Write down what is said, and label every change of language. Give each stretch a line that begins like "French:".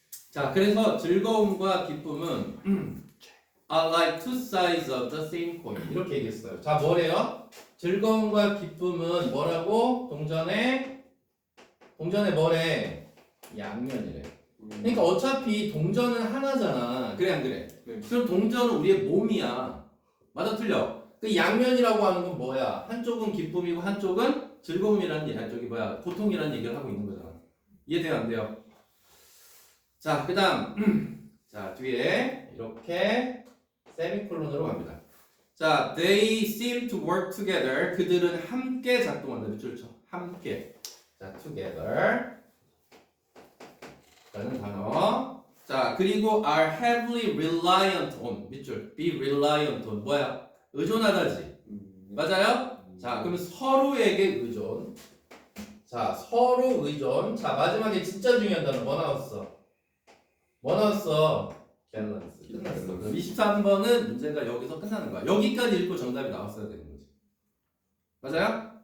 Korean: 자 그래서 즐거움과 기쁨은
English: are like two sides of the same coin
Korean: 이렇게 얘기했어요. 자 뭐래요? 즐거움과 기쁨은 뭐라고? 동전의 뭐래? 양면이래. 그러니까 어차피 동전은 하나잖아. 그래 안 그래? 네. 그럼 동전은 우리의 몸이야. 맞아 틀려? 그 양면이라고 하는 건 뭐야? 한쪽은 기쁨이고 한쪽은 즐거움이라는 얘기, 저기 뭐야? 고통이라는 얘기를 하고 있는 거잖아. 이해돼요 안 돼요? 자 그다음 자 뒤에 이렇게 세미콜론으로 갑니다.
English: 자 they seem to work together
Korean: 그들은 함께 작동한다. 밑줄 쳐. 함께. 자 together 라는 단어. 자 그리고
English: are heavily reliant on
Korean: 밑줄
English: be reliant on
Korean: 뭐야? 의존하다지. 맞아요? 자 그러면 서로에게 의존. 자 서로 의존. 자 마지막에 진짜 중요한 단어 뭐 나왔어? 뭐 나왔어? 밸런스. 끝났어. 그럼 23번은 문제가 여기서 끝나는 거야. 여기까지 읽고 정답이 나왔어야 되는 거지. 맞아요?